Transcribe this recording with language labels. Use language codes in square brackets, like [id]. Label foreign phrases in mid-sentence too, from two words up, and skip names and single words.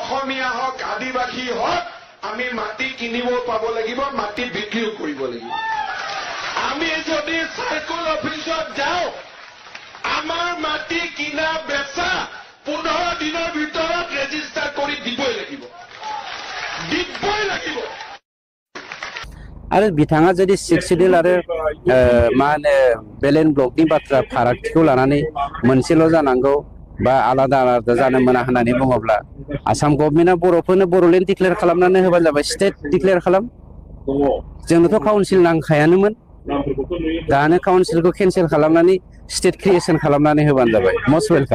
[as] অসমীয়া হওক আদিবাসী হওক আমি মাটি কিনিব পাব লাগিব মাটি বিক্ৰীও কৰিব লাগিব আমি যদি সাৰ্কল অফিচত যাওঁ আমাৰ মাটি কিনা বেচা 15 দিনৰ ভিতৰত ৰেজিষ্টাৰ কৰি দিবই লাগিব [brx] आरो बिथाङा जुदि 6 शिड्यूल आरो मा होनो बेलेन ब्लकनि बाथ्रा फारागथिखौ लानानै मोनसेल' जानांगौ बा आलादा आलादा जानो मोना होननानै बुङोब्ला आसाम गभर्नमेन्टआ बर'फोरनो बर'लेण्ड डिक्लेयार खालामनानै होबानो जाबाय [en] state declare [brx] खालाम जोंनोथ' काउन्सिल नांखायानोमोन दानो काउन्सिलखौ केन्सेल खालामनानै [en] state creation [brx] खालामनानै होबानो जाबाय [en] most welcome